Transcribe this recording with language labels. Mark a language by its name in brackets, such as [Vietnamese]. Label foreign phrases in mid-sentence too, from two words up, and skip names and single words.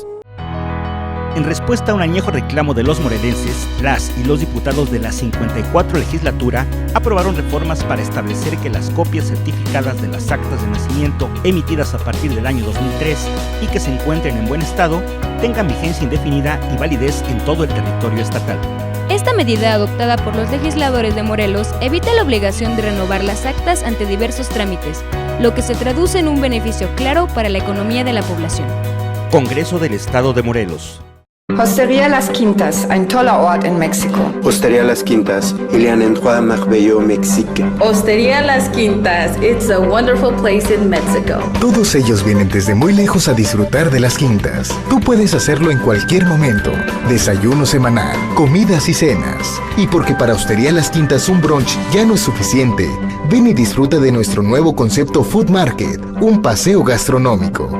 [Spanish] En respuesta a un añejo reclamo de los morelenses, las y los diputados de la 54 legislatura aprobaron reformas para establecer que las copias certificadas de las actas de nacimiento emitidas a partir del año 2003 y que se encuentren en buen estado tengan vigencia indefinida y validez en todo el territorio estatal. Esta medida adoptada por los legisladores de Morelos evita la obligación de renovar las actas ante diversos trámites, lo que se traduce en un beneficio claro para la economía de la población. Congreso del Estado de Morelos. [German] Hostería Las Quintas, ein toller Ort in Mexiko. [French] Hostería Las Quintas, il y a un endroit merveilleux au Mexique. [English] Hostería Las Quintas, it's a wonderful place in Mexico. [Spanish] Todos ellos vienen desde muy lejos a disfrutar de Las Quintas. Tú puedes hacerlo en cualquier momento. Desayuno semanal, comidas y cenas. Y porque para Hostería Las Quintas un brunch ya no es suficiente, ven y disfruta de nuestro nuevo concepto [English] Food Market, [Spanish] un paseo gastronómico.